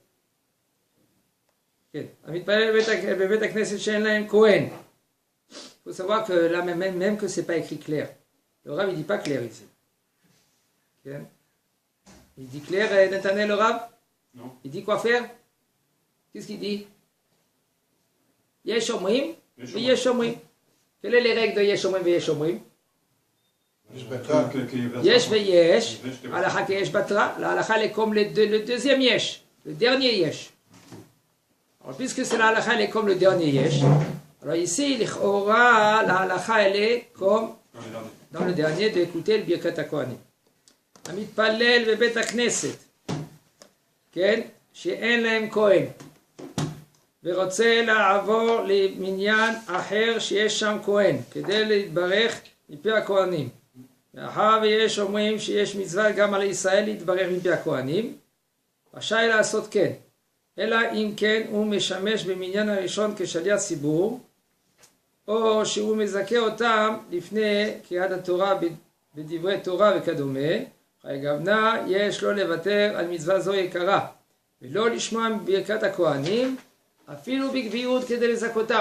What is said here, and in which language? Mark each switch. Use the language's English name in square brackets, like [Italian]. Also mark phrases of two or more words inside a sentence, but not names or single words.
[French] Il faut savoir que là, même que ce n'est pas écrit clair. Le Rav, il ne dit pas clair ici. Okay. Il dit clair, Netanel, le Rav? Non. Il dit quoi faire? Qu'est-ce qu'il dit? [Hebrew] יש אומרים, יש אומרים. [French] Quelles sont les règles de [Hebrew] יש אומרים [French] et [Hebrew] יש אומרים? יש ויש הלכה כיש בתרא, [French] la Halakha elle est comme le deuxième Yesh, le dernier Yesh. Alors, puisque c'est la Halakha elle est comme le dernier Yesh, alors ici, la Halakha elle est comme dans le dernier d'écouter le Birkat HaKohanim. [Hebrew] המתפלל בבית הכנסת, כן, שאין להם כהן, ורוצה לעבור למניין אחר שיש שם כהן, כדי להתברך מפי הכהנים. מאחר ויש אומרים שיש מצווה גם על ישראל להתברך מפי הכהנים, רשאי לעשות כן, אלא אם כן הוא משמש במניין הראשון כשליח ציבור, או שהוא מזכה אותם לפני קריאת התורה בדברי תורה וכדומה, גוונה יש לו לוותר על מצווה זו יקרה, ולא לשמוע בברכת הכהנים, אפילו בגביות כדי לזכותם.